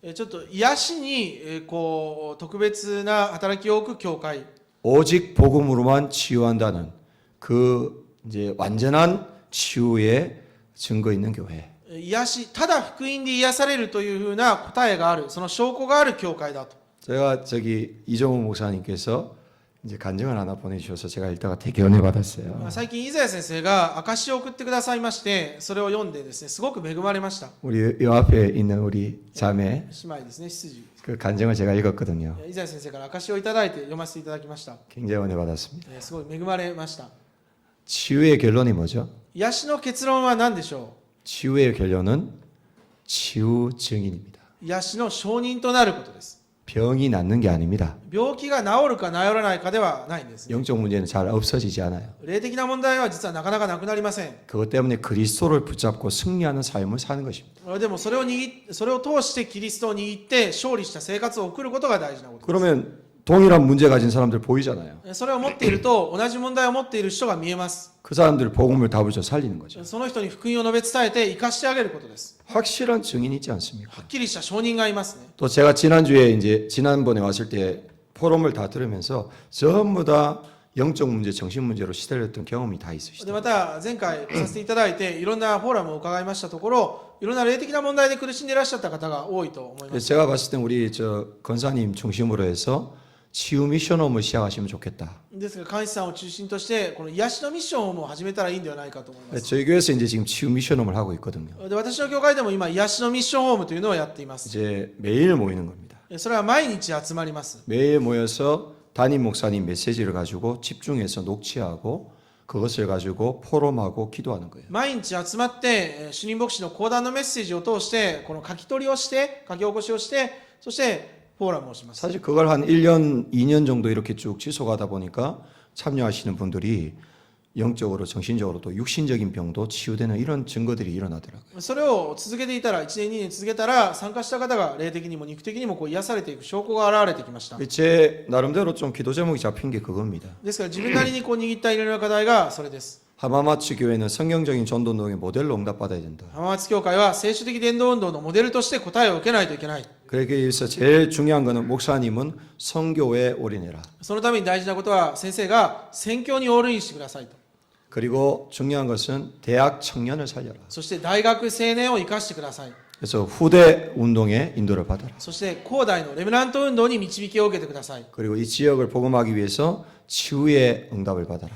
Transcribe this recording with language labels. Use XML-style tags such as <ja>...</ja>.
<ja>ちょっと癒しにこう特別な働きを置く教会。</ja> <ko>오직 복음으로만 치유한다는 그 이제 완전한 치유의 증거 있는 교회.</ko> <ja>癒し、ただ福音で癒されるというふうな答えがある、その証拠がある教会だと。</ja> <ko>제가 저기 이정우 목사님께서 이제 간증을 하나 보내주셔서 제가 읽다가 되게 은혜 받았어요.</ko> <ja>最近、伊沢先生が証を送ってくださいまして、それを読んでですね、すごく恵まれました。</ja> <ko>우리 요 앞에 있는 우리 자매</ko> <ja>姉妹ですね、執事。</ja> <ko>그 간증을 제가 읽었거든요.</ko> <ja>伊沢先生から証をいただいて読ませていただきました。</ja> <ko>굉장히 은혜 받았습니다.</ko> <ja>すごい恵まれました。</ja> <ko>치유의 결론이 뭐죠?</ko> <ja>癒しの結論は何でしょ</ja> <ko>치유의 결론은 치유 증인입니다.</ko> <ja>う？癒しの証人となることです。</ja> <ko>병이 낫는 게 아닙니다.</ko> <ja>病気が治るか治らないかではないんです。</ja> <ko>영적 문제는 잘 없어지지 않아요.</ko> <ja>霊的な問題は実はなかなかなくなりません。</ja> <ko>그것 때문에 그리스도를 붙잡고 승리하는 삶을 사는 것입니다.</ko> <ja>でもそれを通してキリストを握って勝利した生活を送ることが大事なことです。</ja> <ko>그러면 동일한 문제 가진 사람들 보이잖아요.</ko> <ja>それを持っていると同じ問題を持っている人が見えます。</ja> <ko>그 사람들 복음을 다부쳐 살리는 거죠.</ko> <ja>その人に福音を述べ伝えて生かしてあげることです。</ja> <ko>확실한 증인이 있지 않습니까?</ko> <ja>はっきりした証人がいますね。</ja> <ko>또 제가 지난번에 왔을 때 포럼을 다 들으면서 전부 다 영적 문제, 정신 문제로 시달렸던 경험이 다</ko> <ja>で</ja> <ko>있으시다.</ko> <ja>また前回させていただいていろんなフォーラムを伺いましたところ、いろんな霊的な問題で苦しんでいらっしゃった方が多いと思いま</ja> <ko>그래서</ko> <ja>す。</ja> <ko>제가 봤을 때 우리 권사님 중심으로 해서 치유 미션홈을 시작하시면 좋겠다.</ko> <ja>ですが監視さんを中心としてこの癒しのミッションをもう始めたらいいんではないかと思います。</ja> <ko>저희 교회에서 이제 지금 치유 미션홈을 하고 있거든요.</ko> <ja>で私の教会でも今癒しのミッションホームというのをやっています。</ja> <ko>이제 매일 모이는 겁니다.</ko> <ja>それは毎日集まります。</ja> <ko>매일 모여서 담임 목사님 메시지를 가지고 집중해서 녹취하고 그것을 가지고 포럼하고 기도하는 거예요.</ko> <ja>毎日集まって主任牧師の講談のメッセージを通してこの書き取りをして書き起こしをしてそしてフォーラムをします。</ja> <ko>사실 그걸 한 1년, 2년 정도 이렇게 쭉 지속하다 보니까 참여하시는 분들이 영적으로, 정신적으로 또 육신적인 병도 치유되는 이런 증거들이 일어나더라고요.</ko> <ja>それを続けていたら1年2年続けたら参加した方が霊的にも肉的にもこう癒されていく証拠が現れてきました。</ja> <ko>제 나름대로 좀 기도 제목이 잡힌 게 그겁니다.</ko> <ja>ですから自分なりにこう握ったいろいろな課題がそれです。</ja> <ko>하마마츠 교회는 성경적인 전도운동의 모델로 응답받아야 된다.</ko> <ja>浜松教会は聖書的伝道運動のモデルとして答えを受けないといけない。</ja> <ko>그러기 위해서 제일 중요한 것은 목사님은 선교에 올인해라.</ko> <ja>そのために大事なことは先生が宣教にオールインしてくださいと。</ja> <ko>그리고 중요한 것은 대학 청년을 살려라.</ko> <ja>そして大学青年を生かしてください。</ja> <ko>그래서 후대 운동에 인도를 받아라.</ko> <ja>そして後代のレムナント運動に導きを受けてください。</ja> <ko>그리고 이 지역을 복음하기 위해서 치유의 응답을 받아라.</ko>